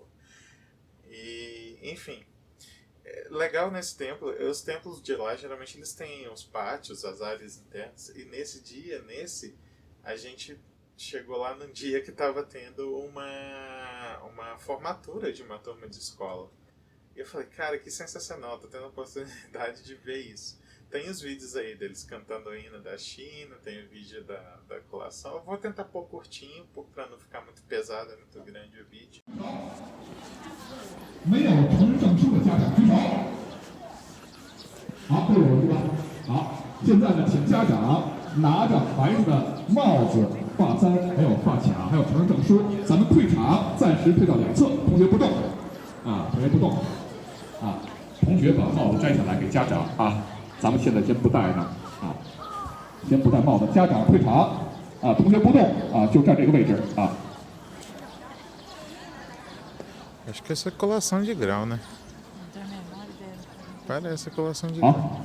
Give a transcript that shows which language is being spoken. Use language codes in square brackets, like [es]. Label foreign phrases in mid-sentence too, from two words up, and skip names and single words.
[pt] E, enfim, legal nesse templo, os templos de lá geralmente eles têm os pátios, as áreas internas, e nesse dia, a gente chegou lá num dia que estava tendo uma formatura de uma turma de escola. E eu falei, cara, que sensacional, tô tendo a oportunidade de ver isso. Tem os vídeos aí deles cantando o hino da China, tem o vídeo da colação. Eu vou tentar pôr curtinho, para não ficar muito pesado, é muito grande o vídeo. [zh] 没有持证书的家长举手。好，队伍是吧？好，现在呢，请家长拿着孩子的帽子、发簪，还有发卡，还有持证书，咱们退场，暂时退到两侧，同学不动。同学不动。同学把帽子摘下来给家长啊。咱们现在先不戴呢，先不戴帽子，家长退场。同学不动就站这个位置啊。 [pt] Acho que essa é colação de grau, né? Parece colação de 好 grau.